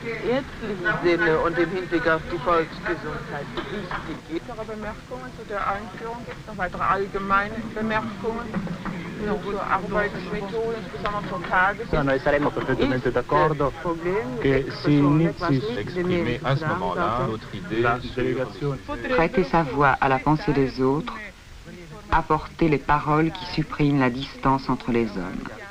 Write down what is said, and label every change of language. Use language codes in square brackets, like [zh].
[de] Ärztlichen Sinne und im Hinblick auf die Volksgesundheit. Weitere Bemerkungen zu der Einführung? Gibt es noch weitere allgemeine Bemerkungen zur Arbeitsmethode, insbesondere zur Tagesordnung? [it] Noi saremmo perfettamente d'accordo che si inizi [fr] Exprimer à ce moment-là notre idée la délégation. Prêter sa voix à la pensée des autres, apporter les paroles qui suppriment la distance entre les hommes.